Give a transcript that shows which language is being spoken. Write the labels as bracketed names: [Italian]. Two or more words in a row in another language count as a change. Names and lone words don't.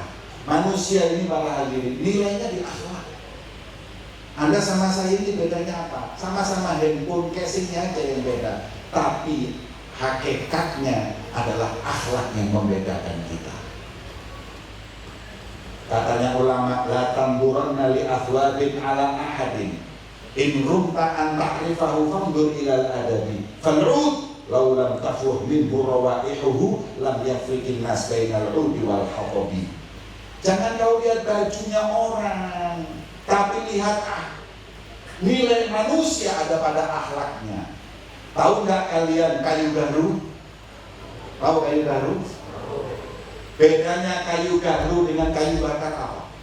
[Indonesian] Manusia ini para hadirin nilainya di akhlak. Anda sama saya ini bedanya apa? Sama-sama handphone, casingnya aja yang beda. Tapi hakikatnya adalah akhlak yang membedakan kita. Katanya ulama, [Arabic] لا تنظرن إلى أثواب على أحد إن رمت أن تعرفه فانظر إلى الأدب فالعود لو لم تفح منه روائحه لم يفرق الناس بين العود والحطب. [Indonesian] Jangan kau lihat bajunya orang, tapi lihat nilai manusia ada pada akhlaknya. Tahu nggak kalian kayu garu? Tahu kayu garu? Bedanya kayu garu dengan kayu bakar apa?